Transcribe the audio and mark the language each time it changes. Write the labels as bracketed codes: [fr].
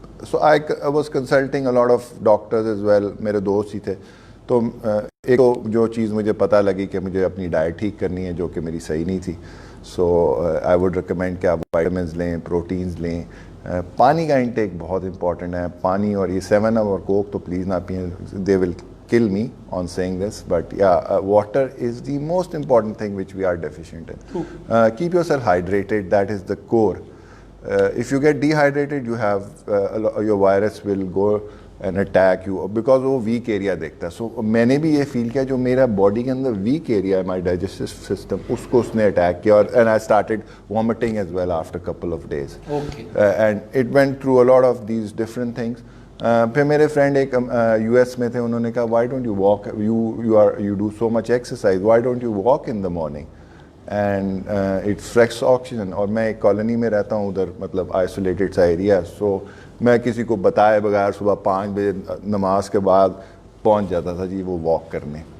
[en] So I was consulting a lot of doctors as well. [ur] میرے دوست ہی تھے. تو ایک جو چیز مجھے پتہ لگی کہ مجھے اپنی ڈائٹ ٹھیک کرنی ہے جو کہ میری صحیح نہیں تھی. [en] so I would recommend [ur] کہ آپ وائٹامنز لیں, پروٹینز لیں. پانی کا انٹیک بہت امپورٹنٹ ہے. پانی, اور یہ 7 اور کوک تو پلیز نہ پئیں, [en] They will kill me on saying this, but yeah, water is the most important thing which we are deficient in. Keep yourself hydrated, that is the core. If you get dehydrated, you have your virus will go and attack you, because وہ weak area دیکھتا ہے. So [ur] میں نے بھی یہ فیل کیا جو میرا باڈی کے اندر [en] weak area ہے, my digestive system, [ur] اس کو اس نے اٹیک کیا, [en] and I started vomiting as well after a couple of days. Okay. And it went through a lot of these different things. [ur] پھر میرے فرینڈ ایک یو ایس میں تھے, انہوں نے کہا [en] Why don't you walk, you do so much exercise, why don't you walk in the morning and it's fresh oxygen. [ur] اور میں ایک کالونی میں رہتا ہوں ادھر, مطلب آئسولیٹڈ سا ایریا. سو میں کسی کو بتائے بغیر صبح 5 بجے نماز کے بعد پہنچ جاتا تھا جی وہ واک کرنے.